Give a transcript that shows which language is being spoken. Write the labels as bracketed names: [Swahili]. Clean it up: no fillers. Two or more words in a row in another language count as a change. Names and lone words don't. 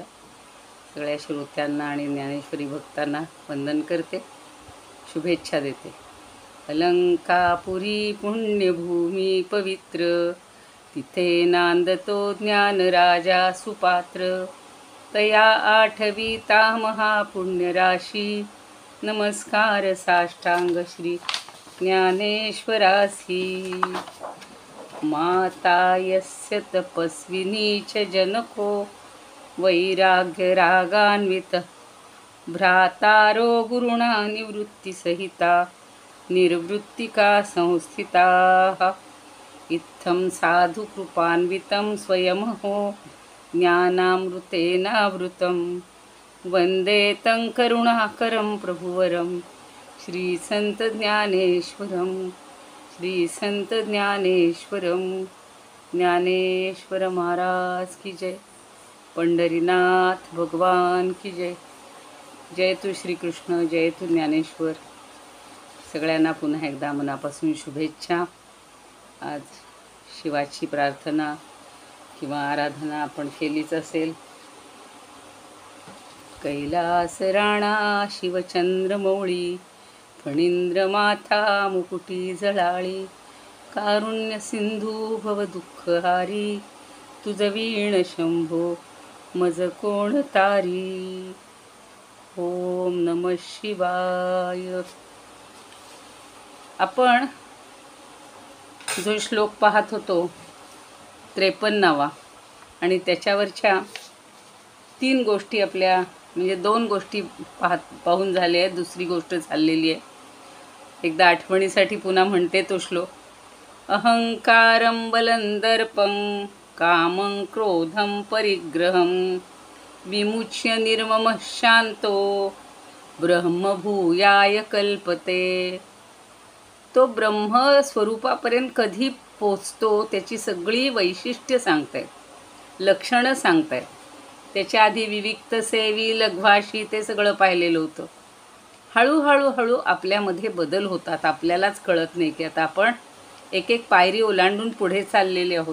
[Marathi] सगळ्या श्रोत्यांना आणि ज्ञानेश्वरी भक्तांना वंदन करते, शुभेच्छा देते. अलंकापुरी पुण्यभूमी पवित्र, तिथे नांदतो ज्ञान राजा सुपात्र. तया आठविता महापुण्यराशी, नमस्कार साष्टांग श्री ज्ञानेश्वरासी. [Sanskrit] माता यस्य तपस्विनी च जनको, वैराग्य रागान्वित भ्रातारो गुरुणा निवृत्तिसहिता निर्वृत्तिका संस्थिताः. इत्थं साधु कृपान्वितं स्वयमहो ज्ञानामृतेनावृतं. वन्दे तं करुणाकरं प्रभुवरं श्रीसंत ज्ञानेश्वरं. श्रीसंत ज्ञानेश्वरं. [Marathi] ज्ञानेश्वर महाराज की जय. पंढरीनाथ भगवान की जय. जय तू श्रीकृष्ण, जय तू ज्ञानेश्वर. सगळ्यांना पुन्हा एकदा मनापासून शुभेच्छा. आज शिवाची प्रार्थना किंवा आराधना आपण केलीच असेल. कैलास राणा शिवचंद्रमौळी, फणींद्र माथा मुकुटी जळाळी. कारुण्य सिंधू भव दुःखहारी, तुझ वीण शंभो मज कोण तारी. [Sanskrit] ओम नमः शिवाय. [Marathi] आपण जो श्लोक पाहत होतो 53वा, आणि त्याच्यावरच्या 3 गोष्टी आपल्या म्हणजे 2 गोष्टी पाहून झाल्या आहेत. दुसरी गोष्ट चाललेली आहे. एकदा आठवणीसाठी पुन्हा म्हणते तो श्लोक. [Sanskrit] अहंकारं बलं दर्पं कामं क्रोधं परिग्रहं, विमुच्य निर्ममः शांतो ब्रह्मभूयाय कल्पते. [Marathi] तो ब्रह्म स्वरूपापर्यंत कधी पोचतो त्याची सगळी वैशिष्ट्य सांगतायत, लक्षणं सांगतायत. त्याच्या आधी [Sanskrit] विविक्त सेवी, लघ्वाशी [Marathi] ते सगळं पाहिलेलं होतं. हळूहळू आपल्यामध्ये बदल होतात. आपल्यालाच कळत नाही की आता आपण एक एक पायरी ओलांडून पुढे चाललेले आहोत.